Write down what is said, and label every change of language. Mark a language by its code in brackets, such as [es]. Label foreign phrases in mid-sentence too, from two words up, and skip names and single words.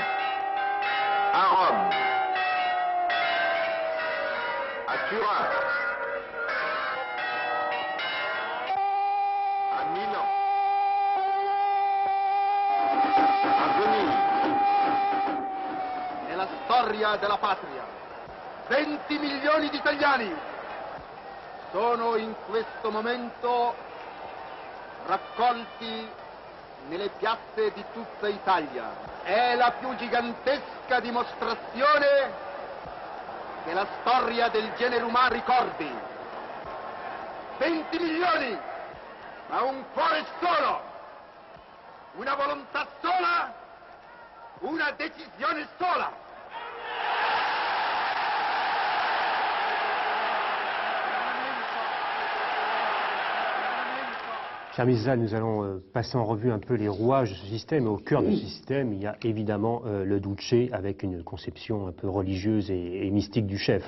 [fr] À Rome, à Turin, à Milan, a Venise. [it] È la storia della patria. 20 milioni di italiani sono in questo momento raccolti nelle piazze di tutta Italia. È la più gigantesca dimostrazione che la storia del genere umano ricordi. 20 milioni, ma un cuore solo, una volontà sola, una decisione sola. [fr] Cher Misza, nous allons passer en revue un peu les rouages de ce système. Et au cœur de ce système, il y a évidemment le Duce, avec une conception un peu religieuse et mystique du chef.